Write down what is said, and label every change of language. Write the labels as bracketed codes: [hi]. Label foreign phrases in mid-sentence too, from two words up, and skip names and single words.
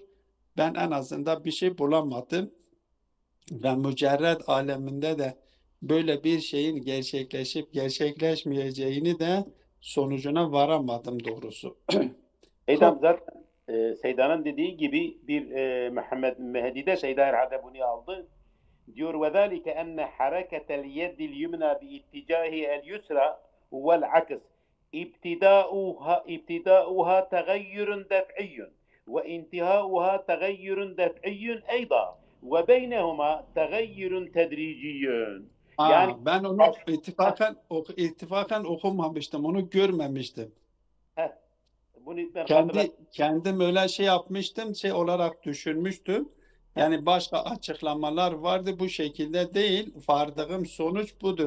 [tr] Ben en azından bir şey bulamadım. Ve mücerred aleminde de böyle bir şeyin gerçekleşip gerçekleşmeyeceğini de sonucuna varamadım doğrusu. Seydam zaten Seydan'ın dediği gibi bir Muhammed Mehdi de Seyda herhalde bunu aldı. [ar] Diyor وذلك أن حركة اليد اليمنى باتجاه اليسرى والعكس ابتداؤها تغير دفعي وانتهاؤها تغير دفعي أيضا وبينهما تغير تدريجي. [tr] Yani Ben onu ittifakan okumamıştım, onu görmemiştim. bunu ben hatırladım. Kendim öyle şey yapmıştım, şey olarak düşünmüştüm. Yani başka açıklamalar vardı, bu şekilde değil. Vardığım sonuç budur.